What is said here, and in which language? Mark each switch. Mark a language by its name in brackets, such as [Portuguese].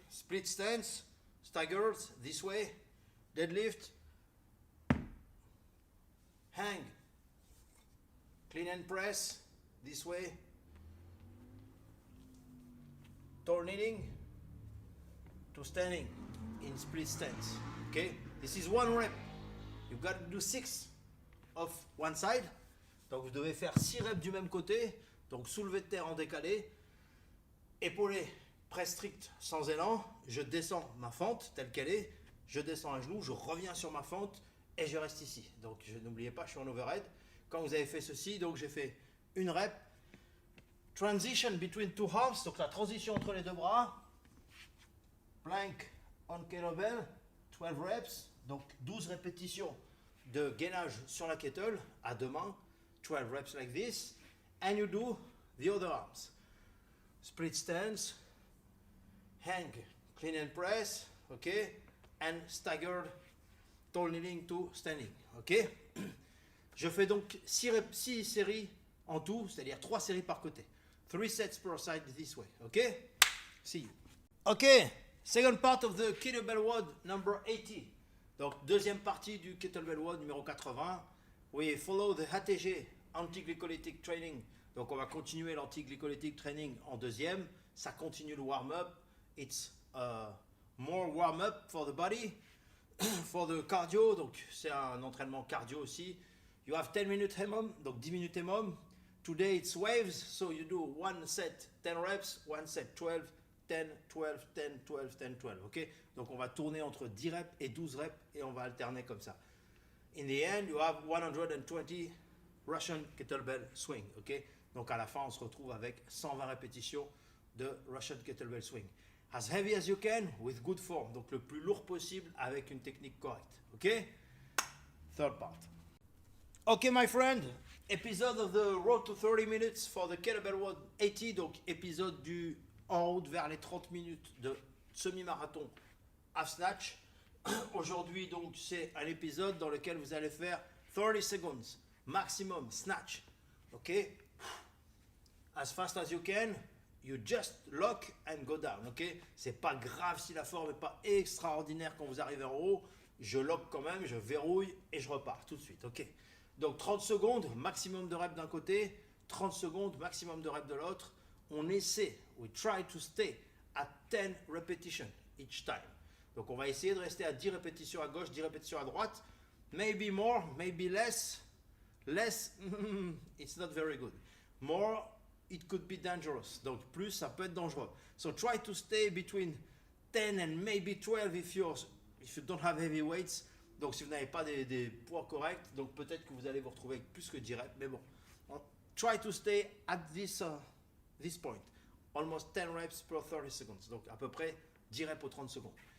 [English] Split stance, staggered, this way, deadlift, hang, clean and press, this way, tall kneeling, to standing in split stance. Okay, this is one rep. You've got to do 6 of one side. [French] Donc vous devez faire 6 reps du même côté. Donc soulevé de terre en décalé, épaulé, presse strict sans élan. Je descends ma fente telle qu'elle est. Je descends un genou, je reviens sur ma fente et je reste ici. Donc n'oubliez pas, je suis en overhead. Quand vous avez fait ceci, donc j'ai fait une rep. Transition between two arms, donc la transition entre les deux bras. [English] Plank on kettlebell, 12 reps, donc 12 répétitions de gainage sur la kettle à deux mains, 12 reps like this, and you do the other arms. Split stance, hang, clean and press, okay, and staggered, tall kneeling to standing, ok. [French] Je fais donc 6 séries en tout, c'est-à-dire 3 séries par côté. [English] 3 sets per side this way, ok. See you. Ok. Second part of the Kettlebell WOD number 80. [French] Donc, deuxième partie du Kettlebell WOD numéro 80. We follow the HTG, anti-glycolytic training. Donc, on va continuer l'anti-glycolytic training en deuxième. [English] Ça continue le warm-up. It's more warm-up for the body, for the cardio. [French] Donc, c'est un entraînement cardio aussi. [English] You have 10 minutes EMOM, donc 10 minutes EMOM. Today, it's waves. So, you do one set 10 reps, one set 12. 10, 12, 10, 12, 10, 12, ok? [French] Donc on va tourner entre 10 reps et 12 reps et on va alterner comme ça. [English] In the end, you have 120 Russian kettlebell swing, ok? [French] Donc à la fin, on se retrouve avec 120 répétitions de Russian kettlebell swing. [English] As heavy as you can, with good form. [French] Donc le plus lourd possible avec une technique correcte, ok? [English] Third part. Ok, my friend, episode of the road to 30 minutes for the Kettlebell WOD 80, donc épisode du en route vers les 30 minutes de semi-marathon half snatch. [French] Aujourd'hui, donc, c'est un épisode dans lequel vous allez faire 30 seconds maximum snatch. [English] Ok? As fast as you can, you just lock and go down. Ok? [French] C'est pas grave si la forme n'est pas extraordinaire quand vous arrivez en haut. Je lock quand même, je verrouille et je repars tout de suite. Ok? Donc 30 secondes, maximum de reps d'un côté, 30 secondes, maximum de reps de l'autre. [English] On essaie, we try to stay at 10 repetitions each time. [French] Donc on va essayer de rester à 10 répétitions à gauche, 10 répétitions à droite. [English] Maybe more, maybe less. Less, it's not very good. More, it could be dangerous. [French] Donc plus, ça peut être dangereux. [English] So try to stay between 10 and maybe 12 if you don't have heavy weights. [French] Donc si vous n'avez pas des poids corrects, donc peut-être que vous allez vous retrouver avec plus que 10 reps. [English] Mais bon, try to stay at this point, almost 10 reps per 30 seconds. [French] Donc à peu près 10 reps aux 30 secondes.